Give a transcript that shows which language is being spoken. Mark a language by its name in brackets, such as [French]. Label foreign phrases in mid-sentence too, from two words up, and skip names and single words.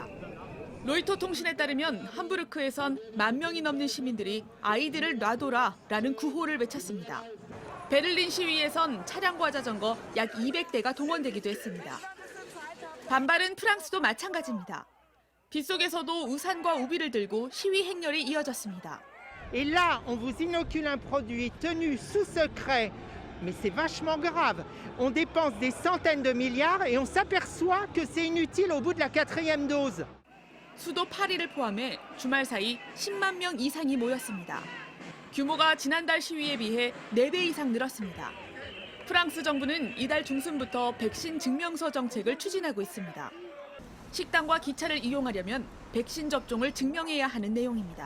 [Korean] 로이터 통신에 따르면 함부르크에선 10,000명이 넘는 시민들이 아이들을 놔둬라라는 구호를 외쳤습니다. 베를린 시위에선 차량과 자전거 약 200대가 동원되기도 했습니다. 반발은 프랑스도 마찬가지입니다. 빗속에서도 우산과 우비를 들고 시위 행렬이 이어졌습니다. [French] Et là, on vous inocule un produit tenu sous secret, mais c'est vachement grave. On dépense des centaines de milliards et on s'aperçoit que c'est inutile au bout de la 4e dose. [Korean] 수도 파리를 포함해 주말 사이 10만 명 이상이 모였습니다. 규모가 지난달 시위에 비해 4배 이상 늘었습니다. 프랑스 정부는 이달 중순부터 백신 증명서 정책을 추진하고 있습니다. 식당과 기차를 이용하려면 백신 접종을 증명해야 하는 내용입니다.